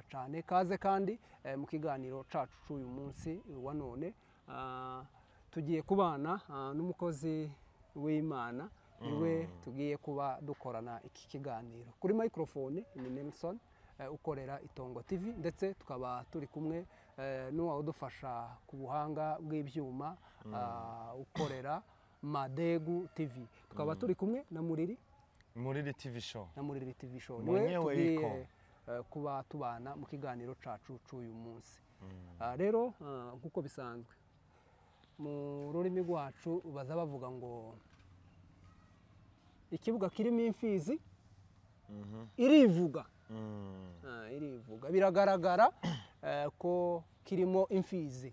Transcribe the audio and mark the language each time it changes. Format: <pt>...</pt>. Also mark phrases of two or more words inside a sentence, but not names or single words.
<rn>cyane kaze kandi mu kiganiro cacu cy'uyu munsi wa none tugiye kubana n'umukozi w'Imana niwe tugiye kuba dukorana iki kiganiro kuri microphone ni Nelson ukorera Itongo TV, ndetse tukaba turi kumwe n'uwawe udufasha ku buhanga bw'ibyuma ukorera Madegu TV. Tukaba turi kumwe na Muriri TV show. Na Muriri TV show.</rn> <sw>Mwenyewe iko</sw> <rn>kuba tubana mu kiganiro cacu cy'uyu munsi. Rero nkuko bisanzwe mu rurimi rwacu baza bavuga ngo ikibuga kirimo imfizi irivuga. Irivuga, biragaragara ko kirimo imfizi.</rn>